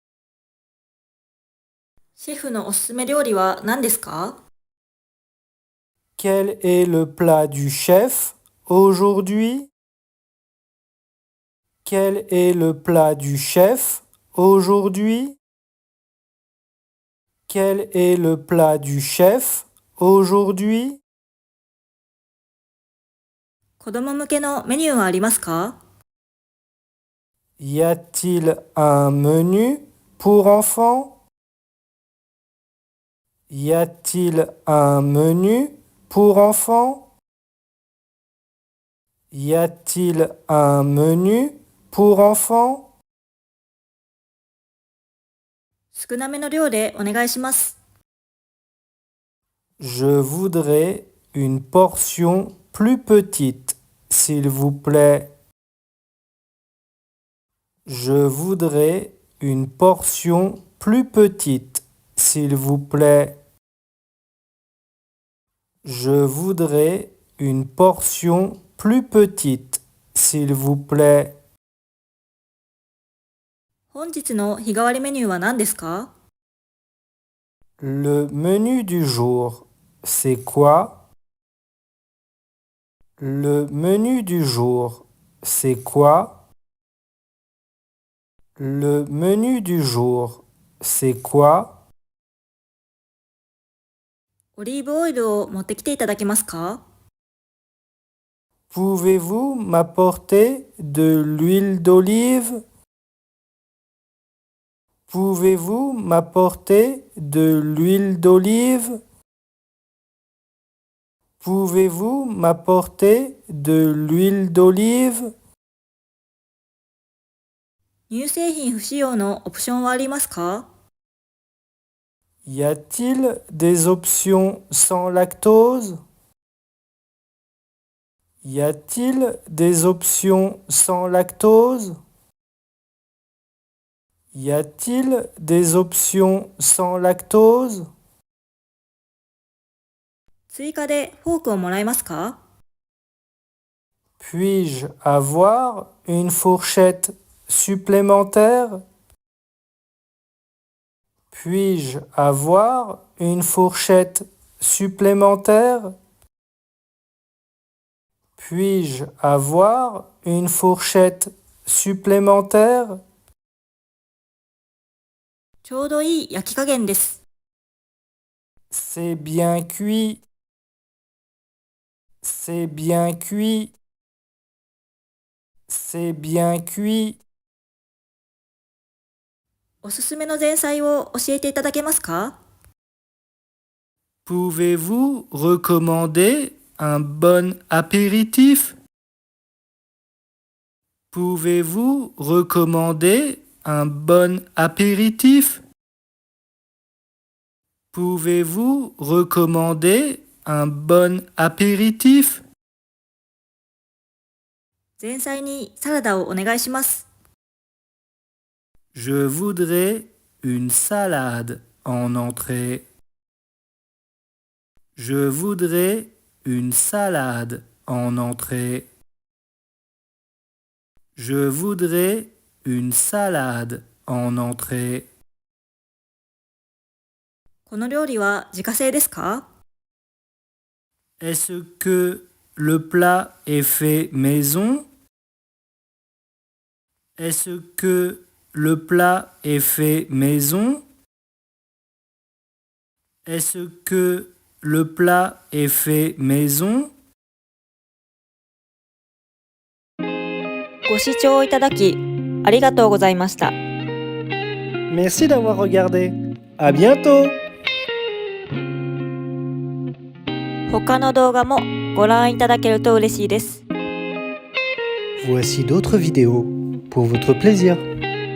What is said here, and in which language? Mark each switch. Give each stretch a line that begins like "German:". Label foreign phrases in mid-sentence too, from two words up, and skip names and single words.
Japanese: シェフのおすすめ料理は何ですか？
French: Quel est le plat du chef aujourd'hui? Quel est le plat du chef aujourd'hui? Quel est le plat du chef aujourd'hui?
Japanese: 子供向けのメニューはありますか？
French: Y a-t-il un menu pour enfants? Y a-t-il un menu pour enfants? Y a-t-il un menu pour enfants?
Japanese: 少なめの量でお願いします。
French: Je voudrais une portion plus petite, s'il vous plaît. Je voudrais une portion plus petite, s'il vous plaît. Je voudrais une portion plus petite, s'il vous plaît.
Japanese: 本日の日替わりメニューは何ですか？
French: Le menu du jour, c'est quoi? Le menu du jour, c'est quoi? Le menu du jour, c'est quoi?
Japanese: オリーブオイルを持ってきていただけますか？
French: Pouvez-vous m'apporter de l'huile d'olive? Pouvez-vous m'apporter de l'huile d'olive? Pouvez-vous m'apporter de l'huile d'olive?
Japanese: 乳製品不使用のオプションはありますか？
French: Y a-t-il des options sans lactose? Y a-t-il des options sans lactose? Y a-t-il des options sans lactose?
Japanese: 追加でフォークをもらえますか？
French: Puis-je avoir une fourchette supplémentaire? Puis-je avoir une fourchette supplémentaire? Puis-je avoir une fourchette supplémentaire?
Japanese: ちょうどいい焼き加減です。
French: C'est bien cuit. C'est bien cuit. C'est bien cuit.
Japanese: おすすめの前菜を教えていただけますか？
French: Pouvez-vous recommander un bon apéritif? Pouvez-vous recommander un bon apéritif? Pouvez-vous recommander un bon apéritif?
Japanese: 前菜にサラダをお願いします。
French: Je voudrais une salade en entrée. Je voudrais une salade en entrée. Je voudrais une salade en entrée.
Japanese: この料理は自家製ですか？
French: Est-ce que le plat est fait maison? Est-ce que le plat est fait maison? Est-ce que le plat est fait maison?
Japanese: ご視聴いただきありがとうございました。
French: Merci d'avoir regardé. À bientôt!
Japanese: 他の動画もご覧いただけると嬉しいです。
French: Voici d'autres vidéos pour votre plaisir.